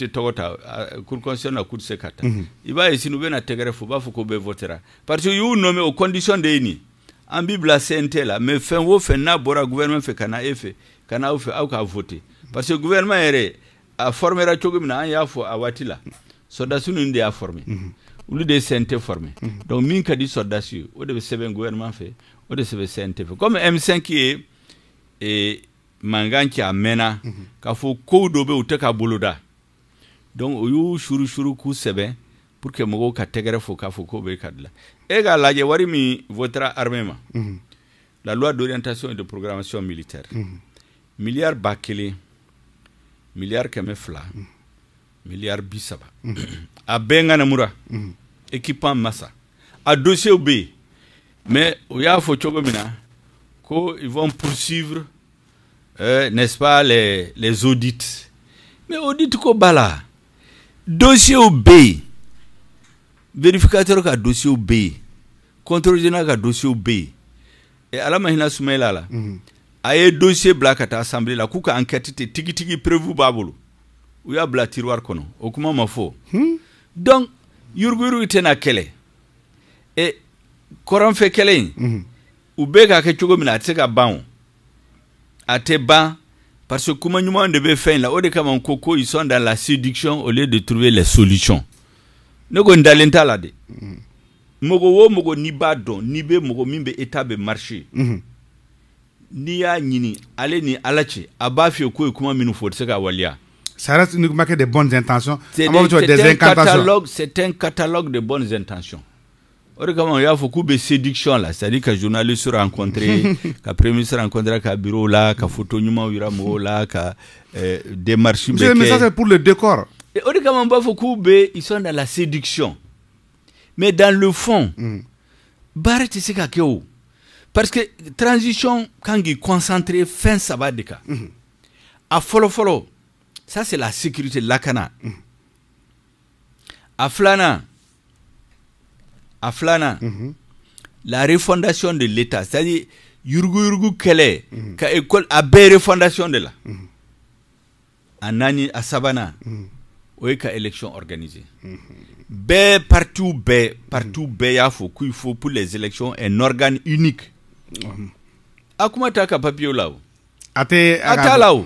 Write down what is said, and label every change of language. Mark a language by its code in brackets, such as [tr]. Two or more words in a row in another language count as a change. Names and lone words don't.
[bm] tɔgɔ ta [fr] cour constitutionnelle [bm] na k'u tɛ se ka ta i b'a ye sini u bɛna tɛgɛrɛ fɔ u b'a fɔ k'u bɛɛ votera parce que u y'u nommé [fr] aux conditions de [bm] ye nin an b'i bila CNT la mais fɛn o fɛn n'a bɔra gouvernement fɛ ka na e fɛ ka na aw fɛ aw k'a voter parce que gouvernement yɛrɛ a formera cogo min na an y'a fɔ a waati la soldats ninnu de y'a formé olu de ye CNT formé donc min ka di soldats ye o de bɛ sɛbɛn gouvernement fɛ o de sɛbɛn CNT fɛ comme M5 ye mangan kɛ a mɛnna k'a fɔ kow dɔ bɛ u tɛ ka boloda donc o y'u shuru k'u sɛbɛn pour que mɔgɔw ka tɛgɛrɛ fɔ k'a fɔ ko bɛ ka dilan e k'a lajɛ wari min votera armée ma [fr] la loi d'orientation et de programmation militaire [bm] milliard ba kelen milliard kɛmɛ fila milliard 30 a bɛɛ ŋanamura équipement massa a dossier bɛ yen mais o y'a fɔ cogo min na ko [fr] ils vont poursuivre n'est-ce pas les audits [bm] mais audit ko bala dossier bɛ yen vérificateur ka dossier bɛ yen [fr] contrôle général [bm] ka dossier bɛ yen et ala ma hinɛ Soumaïla la a ye dossier bila ka taa assemblée la k'u ka enquête te tigitigi prévu b'a bolo u y'a bila tiroir kɔnɔ o kuma ma fɔ donc yuruguyurugu tɛna kɛlɛ et kɔrɔnfɛ kɛlɛ in u bɛɛ ka kɛ cogo min na a tɛ se ka ban o a tɛ ban parce que kuma ɲuman de bɛ fɛn la o de kama ko [fr] ils sont dans la séduction au lieu de trouver les solutions [bm] ne ko n dalen t'a la de mɔgɔ o mɔgɔ n'i b'a dɔn n'i bɛ mɔgɔ min bɛ état bɛ marché n'i y'a ɲini ale ni ala cɛ a b'a f'i ye k'o ye kuma minnu fɔ o tɛ se ka waliya. [fr] Ça reste uniquement que des bonnes intentions. C'est un catalogue de bonnes intentions. [bm] O de kama o y'a fɔ k'u bɛ séduction la c'est-à-dire ka journaliste rencontrer ka premier ministre rencontrer ka bureau la ka photo ɲumanw yira mɔgɔw la ka démarche bɛ kɛ. [fr] Mais ça c'est pour le décor. [bm] O de kama n b'a fɔ k'u bɛ [fr] ils sont dans la séduction mais dans le fond [bm] baara tɛ se ka kɛ o. [fr] Parce que transition quand il concentre [bm] fin saba de kan a fɔlɔ [fr] ça c'est la sécurité lakana [bm] a filanan la [fr] refondation de l'État c'est-à-dire [bm] yurugu kɛlɛ ka école a bɛɛ [fr] refondation de la [bm] a naani a sabanan o ye ka [fr] élection organisée [bm] bɛɛ partout bɛɛ y'a fɔ [fr] qu'il faut pour les élections un organe unique. [bm] A kuma ta ka papier la o a t'a la o